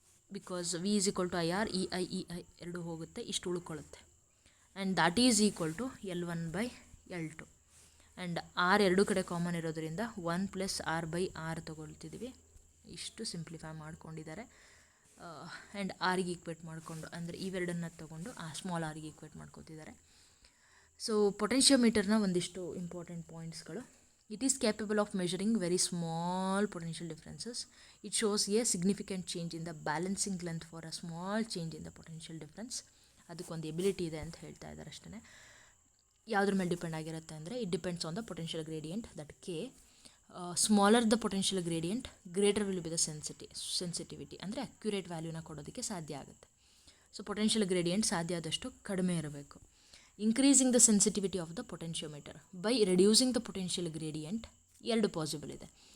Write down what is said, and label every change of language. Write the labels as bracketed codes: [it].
[kn] Because V is equal to IR, EI ಎರಡು ಹೋಗುತ್ತೆ, ಇಷ್ಟು ಉಳ್ಕೊಳ್ಳುತ್ತೆ. [en] And that is equal to L1 by L2. [kn] And R ಎರಡು ಕಡೆ common ಇರೋದರಿಂದ 1 plus R by R ತೊಗೊಳ್ತಿದ್ದೀವಿ. ಇಷ್ಟು simplify ಮಾಡ್ಕೊಂಡಿದ್ದಾರೆ. ಆ್ಯಂಡ್ ಆರ್ಗೆ ಈಕ್ವೇಟ್ ಮಾಡಿಕೊಂಡು, ಅಂದರೆ ಇವೆರಡನ್ನು ತೊಗೊಂಡು ಆ ಸ್ಮಾಲ್ ಆರ್ಗೆ ಈಕ್ವೇಟ್ ಮಾಡ್ಕೊತಿದ್ದಾರೆ. ಸೊ ಪೊಟೆನ್ಷಿಯೋಮೀಟರ್ನ ಒಂದಿಷ್ಟು important ಪಾಯಿಂಟ್ಸ್ಗಳು. [en] It is capable of measuring very small potential differences. It shows a significant change in the balancing length for a small change in the potential difference. [kn] ಅದಕ್ಕೊಂದು ability ಇದೆ ಅಂತ ಹೇಳ್ತಾ ಇದ್ದಾರೆ ಅಷ್ಟೇ. ಯಾವುದ್ರ ಮೇಲೆ depend ಆಗಿರುತ್ತೆ ಅಂದರೆ [en] It depends on the potential gradient, that K. Smaller the potential gradient greater will be the sensitivity, [kn] ಅಂದರೆ ಅಕ್ಯುರೇಟ್ ವ್ಯಾಲ್ಯೂನ ಕೊಡೋದಕ್ಕೆ ಸಾಧ್ಯ ಆಗುತ್ತೆ. ಸೊ ಪೊಟೆನ್ಷಿಯಲ್ ಗ್ರೇಡಿಯಂಟ್ ಸಾಧ್ಯ ಆದಷ್ಟು ಕಡಿಮೆ ಇರಬೇಕು. [en] increasing the sensitivity of the potentiometer by reducing the potential gradient, [kn] ಎರಡು possible ಇದೆ.